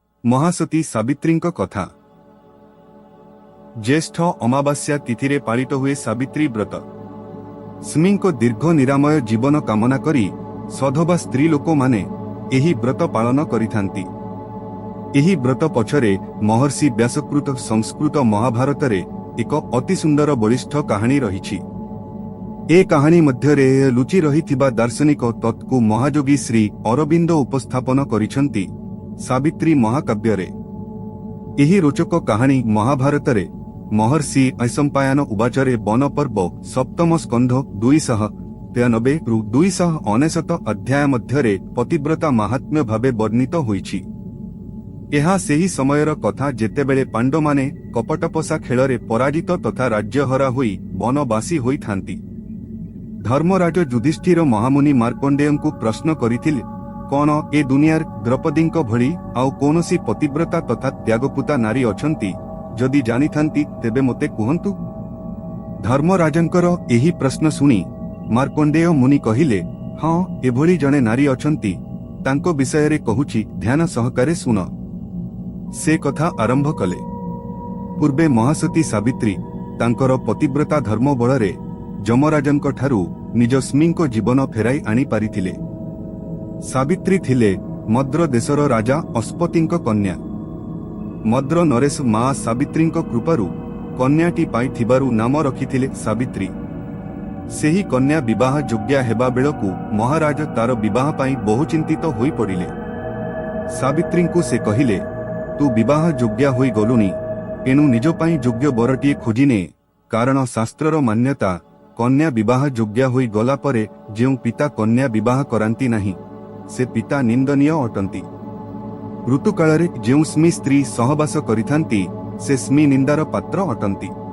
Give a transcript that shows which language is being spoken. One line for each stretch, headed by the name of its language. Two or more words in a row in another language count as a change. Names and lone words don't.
Odia: ମହାସତୀ ସାବିତ୍ରୀଙ୍କ କଥା। ଜ୍ୟେଷ୍ଠ ଅମାବାସ୍ୟା ତିଥି ପାଳିତ ହୁଏ ସାବିତ୍ରୀ ବ୍ରତ। ସ୍ୱାମୀଙ୍କ ଦୀର୍ଘ ନିରାମୟ ଜୀବନ କାମନା କରି ସଧବା ସ୍ତ୍ରୀ ଲୋକମାନେ ଏହି ବ୍ରତ ପାଳନ କରିଥାନ୍ତି। ଏହି ବ୍ରତ ପଛରେ ମହର୍ଷି ବ୍ୟାସକୃତ ସଂସ୍କୃତ ମହାଭାରତ ରେ ଏକ ଅତି ସୁନ୍ଦର ବଳିଷ୍ଠ କାହାଣୀ ରହିଛି। ଏ କାହାଣୀ ମଧ୍ୟରେ ଲୁଚି ରହିଥିବା ଦାର୍ଶନିକ ତତ୍ତ୍ୱ ମହାଯୋଗୀ ଶ୍ରୀ ଅରବିନ୍ଦ ଉପସ୍ଥାପନ କରିଛନ୍ତି ସାବିତ୍ରୀ ମହାକାବ୍ୟ ରେ। ଏହି ରୋଚକ କାହାଣୀ ମହାଭାରତ ରେ ମହର୍ଷି ବୈଶମ୍ପାୟନ ଉବାଚରେ ବନ ପର୍ବ ସପ୍ତମ ସ୍କନ୍ଧ 293 ରୁ 299 ଅଧ୍ୟାୟ ମଧ୍ୟରେ ପତିବ୍ରତା ମାହାତ୍ମ୍ୟ ଭାବେ ବର୍ଣ୍ଣିତ ହୋଇଛି। ଏହା ସେହି ସମୟର କଥା ଯେତେବେଳେ ପାଣ୍ଡବମାନେ କପଟପଶା ଖେଳରେ ପରାଜିତ ତଥା ରାଜ୍ୟହରା ହୋଇ ବନବାସୀ ହୋଇଥାନ୍ତି। ଧର୍ମରାଜ ଯୁଧିଷ୍ଠିର ମହାମୁନି ମାର୍କଣ୍ଡେୟଙ୍କୁ ପ୍ରଶ୍ନ କରିଥିଲେ, କୌଣ ଏ ଦୁନିଆର ଦ୍ରୌପଦୀଙ୍କ ଭଳି ଆଉ କେହି ପତିବ୍ରତା ତଥା ତ୍ୟାଗପୂତା ନାରୀ ଅଛନ୍ତି? ଯଦି ଜାଣିଥାନ୍ତି ତେବେ ମତେ କୁହନ୍ତୁ। ଧର୍ମରାଜଙ୍କର ଏହି ପ୍ରଶ୍ନ ଶୁଣି ମାର୍କଣ୍ଡେୟ ମୁନି କହିଲେ, ହଁ ଏଭଳି ଜଣେ ନାରୀ ଅଛନ୍ତି, ତାଙ୍କ ବିଷୟ କହୁଛି, ଧ୍ୟାନ ସହକାରେ ଶୁଣ। ସେ କଥା ଆରମ୍ଭ କଲେ। ପୂର୍ବେ ମହାସତୀ ସାବିତ୍ରୀ ତାଙ୍କର ପତିବ୍ରତା ଧର୍ମ ବଳରେ ଯମରାଜଙ୍କ ଠାରୁ ନିଜ ସ୍ୱାମୀଙ୍କ ଜୀବନ ଫେରାଇ ଆଣି ପାରିଥିଲେ। ସାବିତ୍ରୀ ଥିଲେ ମଦ୍ର ଦେଶର ରାଜା ଅଶ୍ୱପତିଙ୍କ କନ୍ୟା। ମଦ୍ର ନରେଶ ମା ସାବିତ୍ରୀଙ୍କ କୃପାରୁ କନ୍ୟାଟି ପାଇଥିବାରୁ ନାମ ରଖିଥିଲେ ସାବିତ୍ରୀ। ସେହି କନ୍ୟା ବିବାହ ଯୋଗ୍ୟା ହେବା ବେଳକୁ ମହାରାଜ ତାର ବିବାହ ପାଇଁ ବହୁ ଚିନ୍ତିତ ହୋଇ ପଡ଼ିଲେ। ସାବିତ୍ରୀଙ୍କୁ ସେ କହିଲେ, ତୁ ବିବାହ ଯୋଗ୍ୟା ହୋଇ ଗଲୁଣି, ଏଣୁ ନିଜ ପାଇଁ ଯୋଗ୍ୟ ବରଟିଏ ଖୋଜିନେ, କାରଣ ଶାସ୍ତ୍ରର ମାନ୍ୟତା କନ୍ୟା ବିବାହ ଯୋଗ୍ୟା ହୋଇ ଗଲା ପରେ ଯେଉଁ ପିତା କନ୍ୟା ବିବାହ କରାନ୍ତି ନାହିଁ ସେ ପିତା ନିନ୍ଦନୀୟ ଅଟନ୍ତି। ଋତୁକାଳ ଯେଉଁ ସ୍ୱାମୀ ସ୍ତ୍ରୀ ସହବାସ କରିଥାନ୍ତି ସେ ସ୍ୱାମୀ ନିନ୍ଦାର ପାତ୍ର ଅଟନ୍ତି।